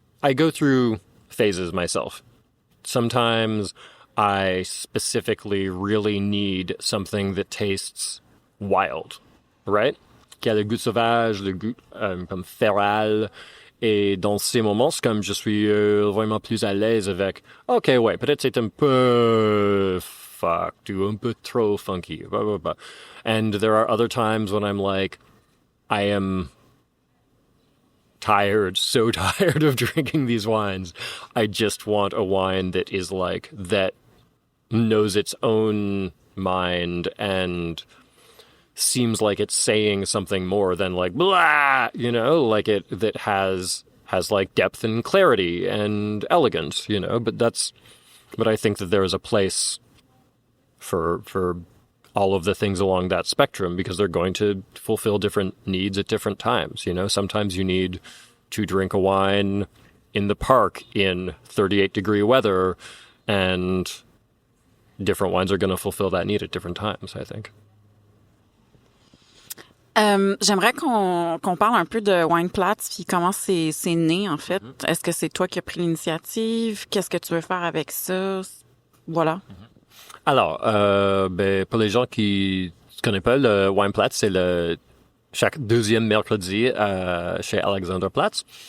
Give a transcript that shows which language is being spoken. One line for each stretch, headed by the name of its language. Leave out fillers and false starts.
English: I go through phases myself. Sometimes I specifically really need something that tastes wild, right?
French: Qui a le goût sauvage, le goût comme féral. Et dans ces moments, c'est comme je suis vraiment plus à l'aise avec, peut-être c'est un peu fucked ou un peu trop funky. Blah, blah, blah.
English: And there are other times when I'm like, I am so tired of drinking these wines. I just want a wine that is like, that knows its own mind and seems like it's saying something more than like, blah, you know, like that has like depth and clarity and elegance, you know, but I think that there is a place for all of the things along that spectrum, because they're going to fulfill different needs at different times. You know, sometimes you need to drink a wine in the park in 38-degree weather, and different wines are going to fulfill that need at different times, I think.
French: J'aimerais qu'on parle un peu de Wine Platz puis comment c'est né, en fait. Est-ce que c'est toi qui as pris l'initiative? Qu'est-ce que tu veux faire avec ça? Voilà. Alors, pour les gens qui ne connaissent pas, le Wine Platz, c'est chaque deuxième mercredi chez Alexanderplatz.